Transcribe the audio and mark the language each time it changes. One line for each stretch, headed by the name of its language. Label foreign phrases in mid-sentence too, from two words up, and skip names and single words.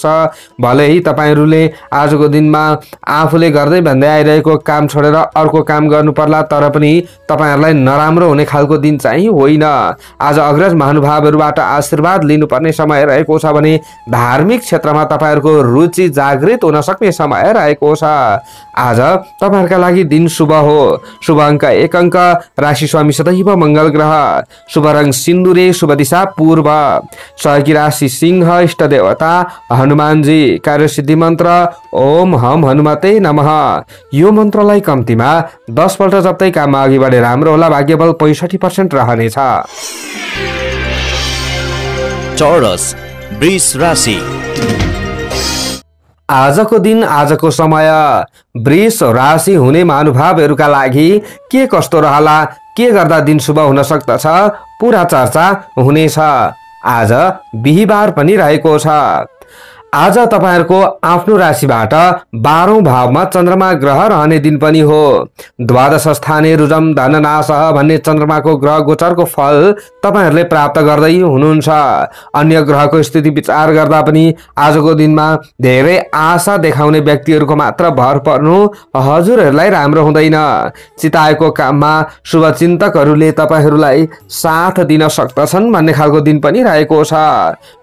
Nepali: भले ही तपाईहरुले आजको दिनमा आफूले गर्दै भन्दै आइरहेको काम छोडेर अर्को काम गर्नु पर्ला तर पनि तपाईहरुलाई नराम्रो हुने खालको दिन चाहिँ होइन। आज अग्रज महानुभावहरुबाट आशीर्वाद लिनुपर्ने समय रहेको छ भने धार्मिक क्षेत्रमा तपाईहरुको रुचि जागृत हुन सक्ने समय रहेको छ। आज तपाईहरुका लागि दिन शुभ हो। शुभ अंक 1 अंक, राशि स्वामी सदैव मंगल ग्रह, शुभ रंग सिन्दुरे, शुभ दिशा पूर्व, सहयोगी राशि सिंह, इष्ट देवता हनुमानजी, कार्य सिद्धि मन्त्र
Sanskrit: ओम हम हनुमते नमः।
Nepali: यो मन्त्रलाई कम्तीमा 10 पल्ट जप्दै काममा अघि बढे राम्रो होला। भाग्यबल 65% रहनेछ। चौरस वृष राशि। आजको दिन आजको समय वृष राशि हुने महानुभावहरुका लागि के कस्तो रहला, के गर्दा दिन शुभ हुन सक्दछ पूरा चर्चा हुनेछ। आज बिहीबार पनि रहेको छ। आज तपाईहरुको आफ्नो राशिबाट 12औं भावमा चन्द्रमा ग्रह रहने दिन पनि हो।
Sanskrit: द्वादश स्थाने रुजम धननाश
Nepali: भन्ने चन्द्रमाको ग्रह गोचरको फल तपाईहरुले प्राप्त गर्दै हुनुहुन्छ। अन्य ग्रहको स्थिति विचार गर्दा पनि आजको दिनमा धेरै आशा देखाउने व्यक्तिहरुको मात्र भर पर्नु हजुरहरुलाई राम्रो हुँदैन। चिताएको काममा शुभचिन्तकहरुले तपाईहरुलाई साथ दिन सक्दछन् भन्ने खालको दिन पनि रहेको छ।